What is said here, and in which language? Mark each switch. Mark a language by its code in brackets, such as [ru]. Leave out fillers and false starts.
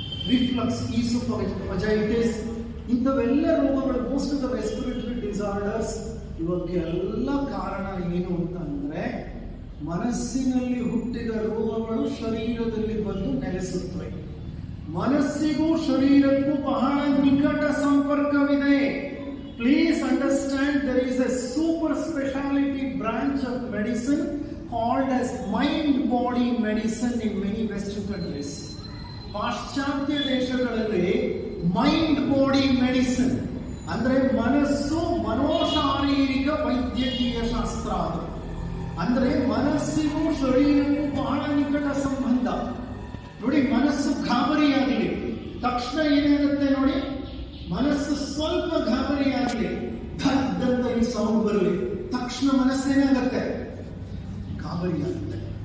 [kn] Reflex, ಈಸೋಫೇಜಿಟಿಸ್, ಇಂಥವೆಲ್ಲ ರೋಗಗಳು, [en] most of the respiratory disorders, [kn] ಇವಕ್ಕೆಲ್ಲ ಕಾರಣ ಏನು ಅಂತಂದ್ರೆ ಮನಸ್ಸಿನಲ್ಲಿ ಹುಟ್ಟಿದ ರೋಗಗಳು ಶರೀರದಲ್ಲಿ ಬಂದು ನೆಲೆಸುತ್ತವೆ. ಮನಸ್ಸಿಗೂ ಶರೀರಕ್ಕೂ ಬಹಳ ನಿಕಟ ಸಂಪರ್ಕವಿದೆ. [en] Please understand, there is a super specialty branch of medicine called as mind body medicine in many western countries. [kn] ಪಾಶ್ಚಾತ್ಯ ದೇಶಗಳಲ್ಲಿ ಮೈಂಡ್ ಬಾಡಿ ಮೆಡಿಸಿನ್ ಅಂದ್ರೆ ಮನಸ್ಸು ಮನೋಶಾರೀರಿಕ ವೈದ್ಯಕೀಯ ಶಾಸ್ತ್ರ. ಅದು ಅಂದ್ರೆ ಮನಸ್ಸಿಗೂ ಶರೀರಕ್ಕೂ ಬಹಳ ನಿಕಟ ಸಂಬಂಧ. ನೋಡಿ, ಮನಸ್ಸು ಗಾಬರಿಯಾಗಲಿ ತಕ್ಷಣ ಏನಾಗುತ್ತೆ ನೋಡಿ, ಮನಸ್ಸು ಸ್ವಲ್ಪ ಗಾಬರಿಯಾಗಲಿ, ಧಡ್ಡಂತ ಈ ಸೌಂಡ್ ಬರಲಿ, ತಕ್ಷಣ ಮನಸ್ಸೇನಾಗತ್ತೆ? ಗಾಬರಿಯಾಗುತ್ತೆ.